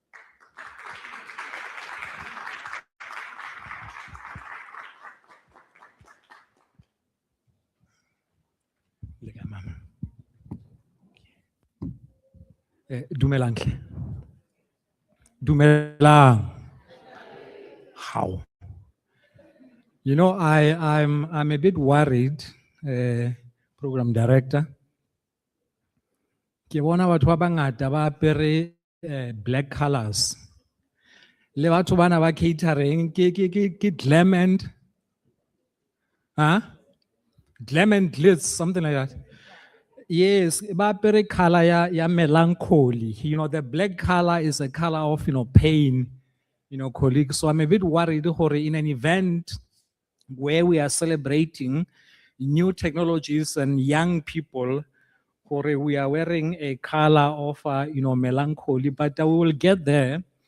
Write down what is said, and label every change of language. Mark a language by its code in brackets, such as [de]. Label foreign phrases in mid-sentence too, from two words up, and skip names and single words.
[nso] Dumelang. Dumelang. [en] How? I'm a bit worried, program director. [nso] Ke bona batho ba bangata ba apere [en] black colors. [nso] Le batho bana ba catering ke [en] glam and glam and glitz, something like that. Yes, [nso] ba apere color ya melancholy. [en] The black color is a color of pain, colleagues. So I'm a bit worried in an event where we are celebrating new technologies and young people, we are wearing a color of melancholy, but we will get there.